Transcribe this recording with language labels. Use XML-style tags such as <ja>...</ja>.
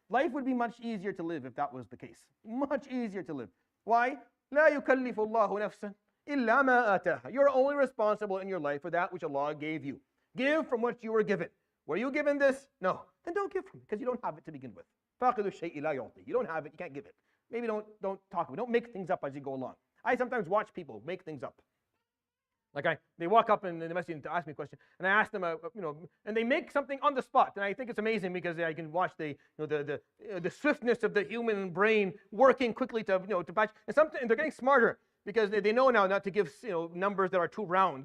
<en>Life would be much easier to live if that was the case. Much easier to live. Why?</en> <ar>لا يكلف الله نفسا إلا ما آتاها.</ar> <en>You're only responsible in your life for that which Allah gave you. Give from what you were given. Were you given this? No. Then don't give from it because you don't have it to begin with.</en> <ar>فاقد الشيء لا يعطي.</ar> <en>You don't have it, you can't give it. Maybe don't talk about it. Don't make things up as you go along. I sometimes watch people make things up. Like they walk up and they message to ask me a question, and I ask them, and they make something on the spot, and I think it's amazing because I can watch the swiftness of the human brain working quickly to batch, and they're getting smarter because they know now not to give numbers that are too round.</en>